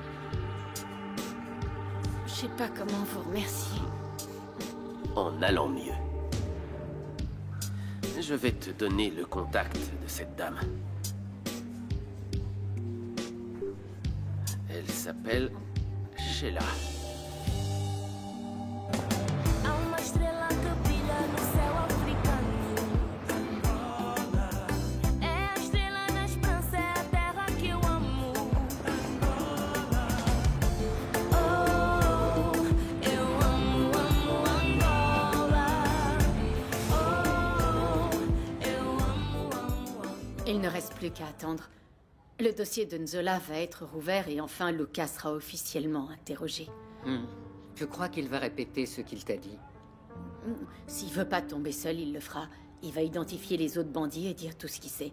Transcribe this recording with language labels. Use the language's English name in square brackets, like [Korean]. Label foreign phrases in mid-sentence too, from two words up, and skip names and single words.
[French] Je sais pas comment vous remercier. En allant mieux. Je vais te donner le contact de cette dame. Elle s'appelle Sheila. [Portuguese] Há uma estrela que brilha no céu africano. É a estrela da esperança, é a terra que eu amo. Oh, eu amo, amo Angola. Oh, eu amo, amo. [French] Il ne reste plus qu'à attendre. Le dossier de Nzola va être rouvert et enfin Lucas sera officiellement interrogé. Tu crois qu'il va répéter ce qu'il t'a dit? S'il veut pas tomber seul, il le fera. Il va identifier les autres bandits et dire tout ce qu'il sait.